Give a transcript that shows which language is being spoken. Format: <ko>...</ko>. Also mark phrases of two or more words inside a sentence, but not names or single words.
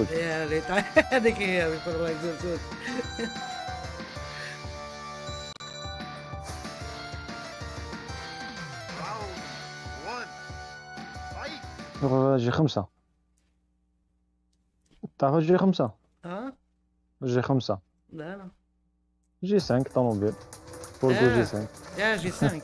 <ar>يا ليت هذيك هي بيقولوا زوج جي 5 تعرف جي 5 جي 5 لا جي 5 طوموبيل فورد جي 5 يا جي 5</ar>